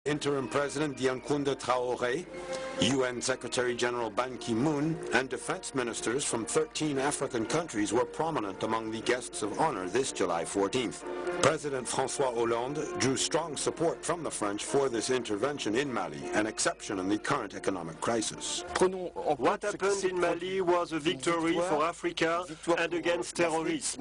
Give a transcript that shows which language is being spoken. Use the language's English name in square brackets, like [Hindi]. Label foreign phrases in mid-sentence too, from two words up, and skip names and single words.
[English] Interim President Diankounda Traoré, UN Secretary General Ban Ki-moon, and defense ministers from 13 African countries were prominent among the guests of honor this July 14th. President François Hollande drew strong support from the French for this intervention in Mali, an exception in the current economic crisis. What happened in Mali was a victory for Africa and against terrorism.